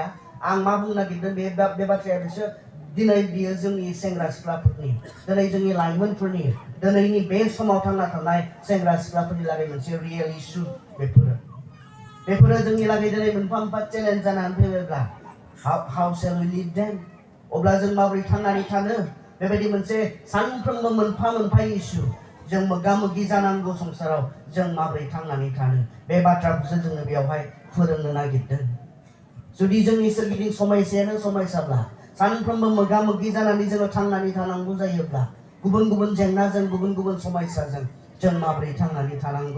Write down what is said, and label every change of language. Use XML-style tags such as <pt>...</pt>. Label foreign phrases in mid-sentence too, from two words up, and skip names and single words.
<brx>आं मा बुंनो नागिरदों बे बाथ्राया बिसोर दिनै बियो जोंनि सेंग्रा सिख्लाफोरनि, दिनै जोंनि लाइमोनफोरनि, दिनैनि बे समाव थांना थानाय सेंग्रा सिख्लाफोरनि लागै मोनसे</brx> <en>real issue.</en> <brx>बेफोरो जोंनि लागै दिनै मोनफा मोनफा चेलेन्ज जानानै फैबायब्ला,</brx> <en>How shall we live them?</en> <brx>अब्ला जों माबोरै थांनानै थानो? बेबायदि मोनसे सानफ्रोमबो मोनफा मोनफा इस्यु जों मोगा मोगि जानांगौ संसाराव। जों माबोरै थांनानै थानो? बे बाथ्राखौसो जोङो बेवहाय फोरोंनो नागिरदों। जुदि जोंनि सोरगिदिं समस्यायानो समस्याब्ला, सानफ्रोमबो मोगा मोगि जानानै जोङो थांनानै थानांगौ जायोब्ला, गुबुन गुबुन जेंनाजों, गुबुन गुबुन समस्याजों जों माबोरै थांनानै थानांगौ?</brx>